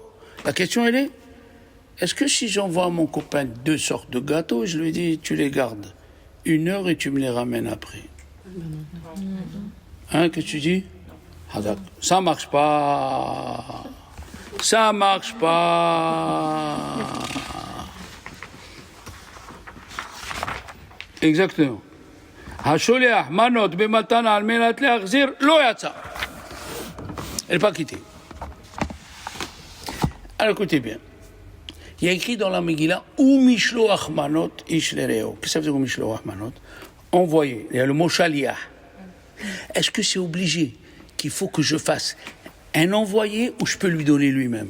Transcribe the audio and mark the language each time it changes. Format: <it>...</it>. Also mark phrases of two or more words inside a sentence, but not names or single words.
<fr>La question, elle est, est-ce que si j'envoie à mon copain 2 sortes de gâteaux, je lui dis, tu les gardes 1 heure et tu me les ramènes après? Hein, qu'est-ce que tu dis? Ça ne marche pas. Ça ne marche pas. Exactement.</fr> <he>השולח מנות במתנה על מנת להחזיר לא יצא.</he> <fr>Elle n'est pas quittée. Alors écoutez bien. Il y a écrit dans la Megillah</fr> <he>ומשלוח מנות איש לרעהו.</he> <fr>Qu'est-ce que ça veut dire</fr> <he>ומשלוח מנות?</he> <fr>Envoyer. Il y a le mot shaliah. Est-ce que c'est obligé qu'il faut que je fasse un envoyé ou je peux lui donner lui-même?</fr>